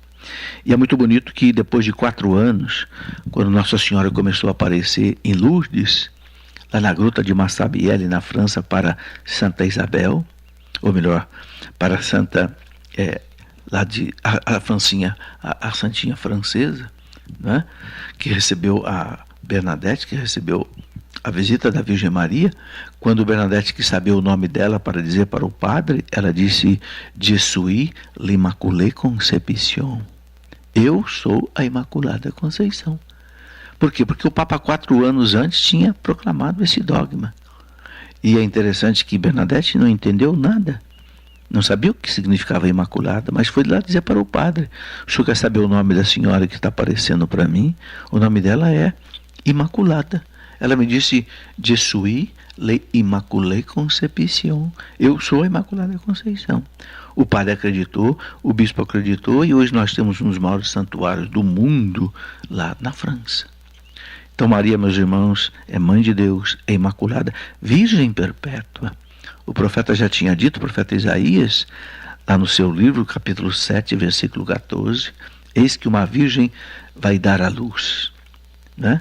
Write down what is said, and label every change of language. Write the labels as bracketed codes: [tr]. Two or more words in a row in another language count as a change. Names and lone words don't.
[pt] E é muito bonito que depois de 4 anos, quando Nossa Senhora começou a aparecer em Lourdes, lá na gruta de Massabielle, na França, para Santa Isabel, ou melhor, para Santa, lá de a Francinha, a santinha francesa, né, que recebeu a Bernadette, que recebeu a visita da Virgem Maria. Quando Bernadette quis saber o nome dela para dizer para o padre, ela disse: [fr] Je suis l'Immaculée Conception. [pt] Eu sou a Imaculada Conceição. Por quê? Porque o Papa 4 anos antes tinha proclamado esse dogma. E é interessante que Bernadette não entendeu nada. Não sabia o que significava Imaculada, mas foi lá dizer para o padre: o senhor quer saber o nome da senhora que está aparecendo para mim? O nome dela é Imaculada. Ela me disse: [fr] Je suis l'Immaculée Conception. [pt] Eu sou a Imaculada Conceição. O padre acreditou, o bispo acreditou, e hoje nós temos um dos maiores santuários do mundo lá na França. Então Maria, meus irmãos, é mãe de Deus, é imaculada, virgem perpétua. O profeta já tinha dito, o profeta Isaías, lá no seu livro, capítulo 7, versículo 14, eis que uma virgem vai dar à luz, né?